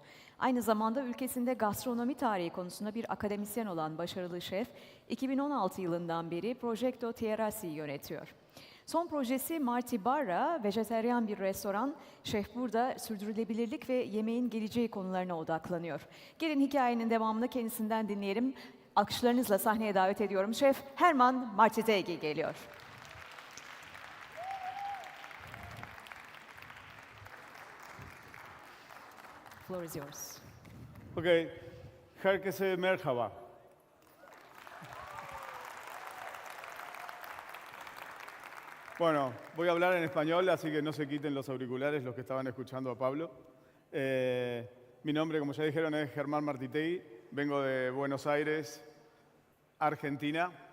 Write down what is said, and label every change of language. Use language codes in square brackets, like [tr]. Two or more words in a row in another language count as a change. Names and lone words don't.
[tr] Aynı zamanda ülkesinde gastronomi tarihi konusunda bir akademisyen olan başarılı şef, 2016 yılından beri Progetto Tierrasi'yi yönetiyor. Son projesi Marti Barra, vejeteryan bir restoran. Şef burada sürdürülebilirlik ve yemeğin geleceği konularına odaklanıyor. Gelin hikayenin devamını kendisinden dinleyelim. Alkışlarınızla sahneye davet ediyorum. Şef Herman Martitegui geliyor. [en] Floor is yours. [tr] Okay, herkese merhaba. [es] Bueno, voy a hablar en español, así que no se quiten los auriculares los que estaban escuchando a Pablo. Mi nombre, como ya dijeron, es Germán Martitegui. Vengo de Buenos Aires, Argentina.